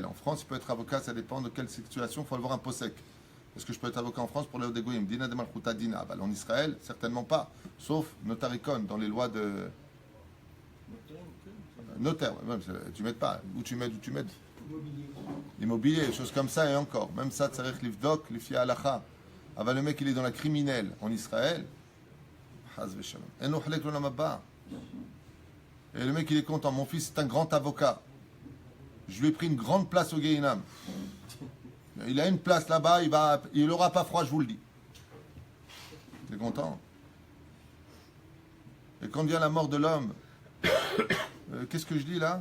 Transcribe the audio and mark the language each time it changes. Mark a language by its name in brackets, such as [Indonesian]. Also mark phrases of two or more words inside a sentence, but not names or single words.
[French] En France, il peut être avocat, ça dépend de quelle situation, il faut avoir un possèque. Est-ce que je peux être avocat en France pour les Goyim? [Aramaic] דינא דמלכותא דינא. [French] En Israël, certainement pas. Sauf notaricon, dans les lois de. Notaire, tu m'aides pas. Où tu m'aides? Immobilier, des choses comme ça et encore. Même ça, [Hebrew] צריך לבדוק, לפי הלכה. [French] Aber le mec, il est dans la criminelle en Israël. [Hebrew] חס ושלום. אין לו חלק לעולם הבא. [French] Et le mec, il est content. Mon fils, c'est un grand avocat. Je lui ai pris une grande place au Gehinam. Il a une place là-bas, il n'aura pas froid, je vous le dis. T'es content? Et quand vient la mort de l'homme, qu'est-ce que je dis là?